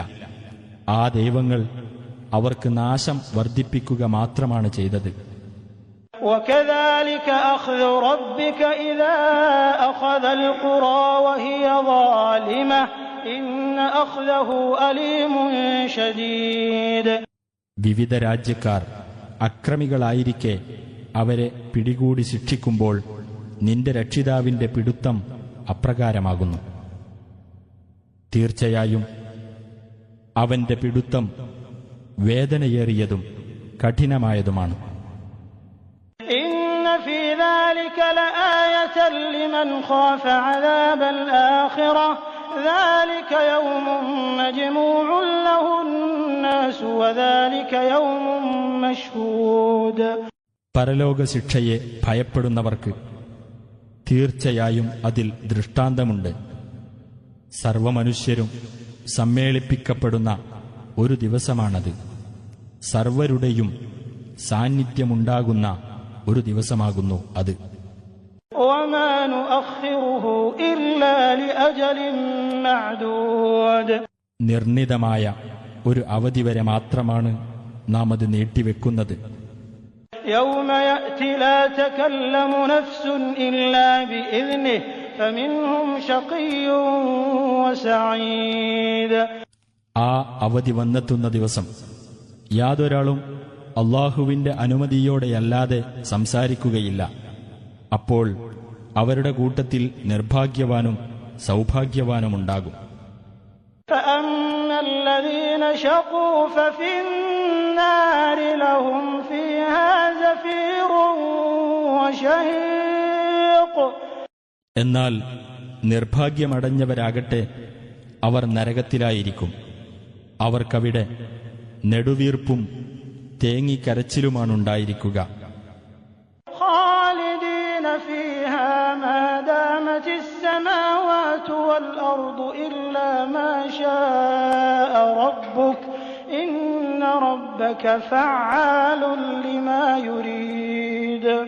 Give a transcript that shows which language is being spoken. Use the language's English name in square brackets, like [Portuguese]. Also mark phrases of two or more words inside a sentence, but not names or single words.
[Malayalam] ആ ദൈവങ്ങൾ അവർക്ക് നാശം വർദ്ധിപ്പിക്കുക മാത്രമാണ് ചെയ്തത്. [Arabic] وكذلك أخذ ربك إذا أخذ القرى وهي ظالمة إن أخذه أليم شديد. [Malayalam] വിവിധ രാജ്യക്കാർ അക്രമികളായിരിക്കെ അവരെ പിടികൂടി ശിക്ഷിക്കുമ്പോൾ നിന്റെ രക്ഷിതാവിന്റെ പിടുത്തം അപ്രകാരമാകുന്നു. തീർച്ചയായും അവന്റെ പിടുത്തം വേദനയേറിയതും കഠിനമായതുമാണ്. [Arabic] إن في ذلك لآية لمن خاف عذاب الآخرة ذلك يوم مجموع له الناس وذلك يوم مشهود. [Malayalam] പരലോക ശിക്ഷയെ ഭയപ്പെടുന്നവർക്ക് തീർച്ചയായും അതിൽ ദൃഷ്ടാന്തമുണ്ട്. സർവമനുഷ്യരും സമ്മേളിപ്പിക്കപ്പെടുന്ന ഒരു ദിവസമാണത്. സർവരുടെയും സാന്നിധ്യമുണ്ടാകുന്ന ഒരു ദിവസമാകുന്നു അത്. [Arabic] وما نؤخره إلا لأجل معدود. [Malayalam] നിർണിതമായ ഒരു അവധി വരെ മാത്രമാണ് നാം അത് നീട്ടിവെക്കുന്നത്. [Arabic] يوم يأتي لا تكلم نفس إلا بإذنه فمنهم شقي وسعيد. [Malayalam] ആ അവധി വന്നെത്തുന്ന ദിവസം യാതൊരാളും അള്ളാഹുവിന്റെ അനുമതിയോടെയല്ലാതെ സംസാരിക്കുകയില്ല. അപ്പോൾ അവരുടെ കൂട്ടത്തിൽ നിർഭാഗ്യവാനും സൗഭാഗ്യവാനുമുണ്ടാകും. [Arabic] فأما الذين شقوا ففي النار لهم فيها زفير وشهيق. [Malayalam] എന്നാൽ നിർഭാഗ്യമടഞ്ഞവരാകട്ടെ അവർ നരകത്തിലായിരിക്കും. അവർക്കവിടെ നെടുവീർപ്പും തേങ്ങിക്കരച്ചിലുമാണുണ്ടായിരിക്കുക. [Arabic] خالدين فيها ما دامت السماوات والأرض إلا ما شاء ربك إن ربك فعال لما يريد.